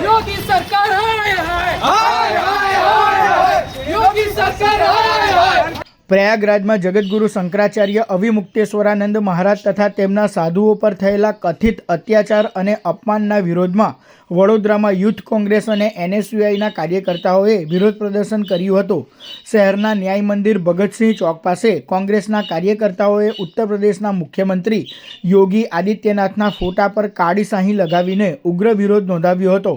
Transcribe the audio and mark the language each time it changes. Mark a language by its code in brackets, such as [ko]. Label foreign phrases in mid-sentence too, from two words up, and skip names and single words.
[hi] योगी सरकार हाय हाय हाय हाय हाय योगी सरकार हाय हाय। [gu] પ્રયાગરાજમાં જગતગુરુ શંકરાચાર્ય અવિમુક્તેશ્વરાનંદ મહારાજ તથા તેમના સાધુઓ પર થયેલા કથિત અત્યાચાર અને અપમાનના વિરોધમાં વડોદરામાં યુથ કોંગ્રેસ અને NSUIના કાર્યકર્તાઓએ વિરોધ પ્રદર્શન કર્યું હતું। શહેરના ન્યાય મંદિર ભગતસિંહ ચોક પાસે કોંગ્રેસના કાર્યકર્તાઓએ ઉત્તર પ્રદેશના મુખ્યમંત્રી યોગી આદિત્યનાથના ફોટા પર કાળી શાહી લગાવીને ઉગ્ર વિરોધ નોંધાવ્યો હતો।